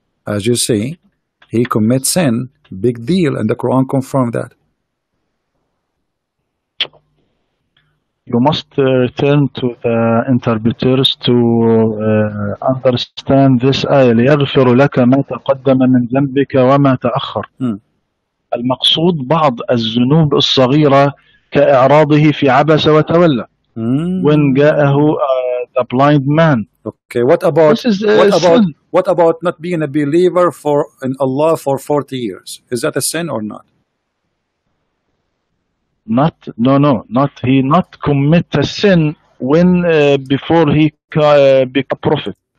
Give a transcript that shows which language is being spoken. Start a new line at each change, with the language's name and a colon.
English: As you see, he commits sin, big deal, and the Quran confirmed that. You must return to the interpreters to understand this ayah.
Arabic: ليغفر لك ما تقدم من ذنبك وما تأخر. المقصود بعض الذنوب الصغيرة كإعراضه في عبس وتولى.
English: When جاءه the blind man. Okay, what about This is what about not being a believer in Allah for 40 years? Is that a sin or not? Not he not commit a sin when before he become prophet.